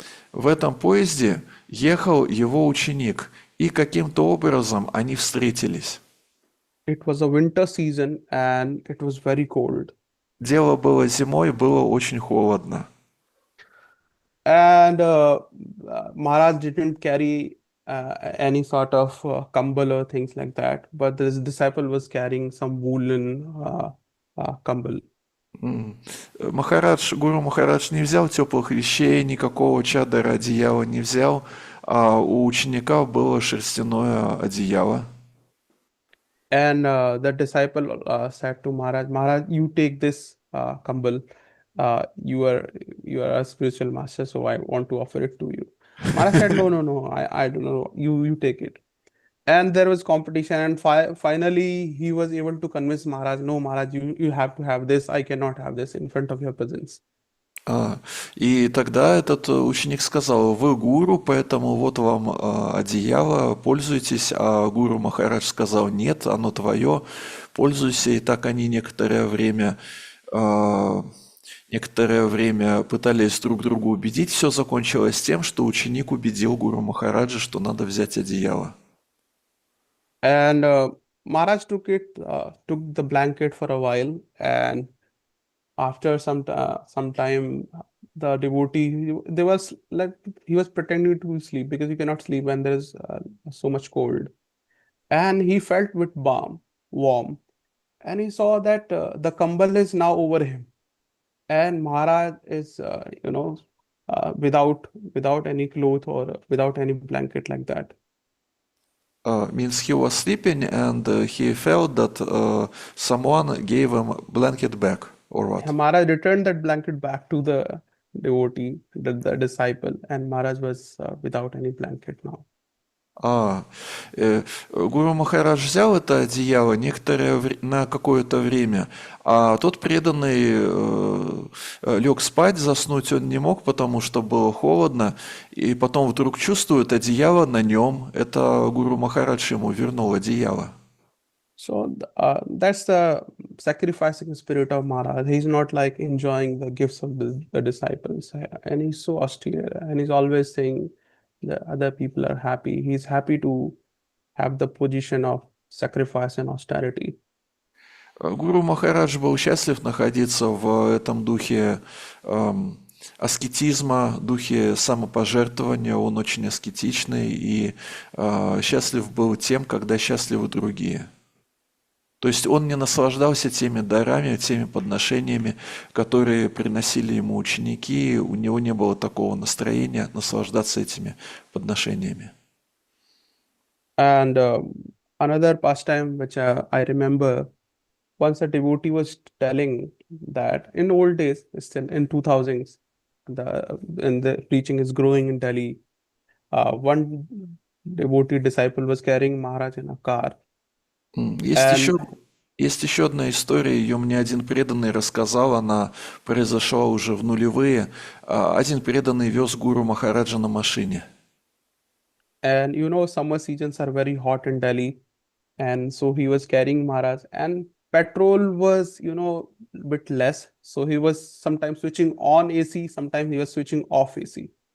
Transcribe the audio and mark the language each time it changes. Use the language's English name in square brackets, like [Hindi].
[Russian] В этом поезде ехал его ученик, и каким-то образом они встретились. [English] It was a winter season and it was very cold. [Russian] Дело было зимой, было очень холодно. [English] And Maharaj didn't carry any sort of kambal or things like that, but this disciple was carrying some woolen kambal. Гуру Махарадж не взял теплых вещей, никакого чадора, одеяла не взял, а у ученика было шерстяное одеяло. And the disciple said to Maharaj, Maharaj, you take this kambal. You are a spiritual master, so I want to offer it to you. Maharaj said, no, no, no, I don't know. You take it. And there was competition, and finally he was able to convince Maharaj, no, Maharaj, you have to have this. I cannot have this in front of your presence. [Russian] И тогда этот ученик сказал: вы гуру, поэтому вот вам одеяло, пользуйтесь. А гуру Махарадж сказал: нет, оно твое, пользуйся. И так они некоторое время пытались друг друга убедить. Все закончилось тем, что ученик убедил гуру Махараджа, что надо взять одеяло. [English] And Maharaj took the blanket for a while, and after some time, the devotee, there was like he was pretending to sleep because you cannot sleep when there is so much cold, and he felt with warm, and he saw that the kambal is now over him, and Maharaj is without any cloth or without any blanket like that. Means he was sleeping and he felt that someone gave him blanket back, or what? Maharaj returned that blanket back to the devotee, the disciple, and Maharaj was without any blanket now. [Russian] Гуру Махарадж взял это одеяло на какое-то время, а тот преданный лег спать, заснуть он не мог, потому что было холодно, и потом вдруг чувствует одеяло на нем. Это Гуру Махарадж ему вернул одеяло. [English] So that's the sacrificing spirit of Maharaj. He's not like enjoying the gifts of the disciples, and he's so austere, and he's always saying the other people are happy. He's happy to have the position of sacrifice and austerity. [Russian] Гуру Махарадж был счастлив находиться в этом духе аскетизма, духе самопожертвования. Он очень аскетичный и счастлив был тем, когда счастливы другие. То есть он не наслаждался теми дарами, теми подношениями, которые приносили ему ученики, у него не было такого настроения наслаждаться этими подношениями. [English] And another pastime which I remember, once a devotee was telling that in old days, still in 2000s, the preaching is growing in Delhi. One devotee disciple was carrying Maharaj in a car. [Russian] Есть еще одна история, ее мне один преданный рассказал, она произошла уже в нулевые. Один преданный вез гуру Махараджа на машине. [English] And summer seasons are very hot in Delhi, and so he was carrying Maharaj, and petrol was a bit less, so he was sometimes switching on AC, sometimes he was switching off AC.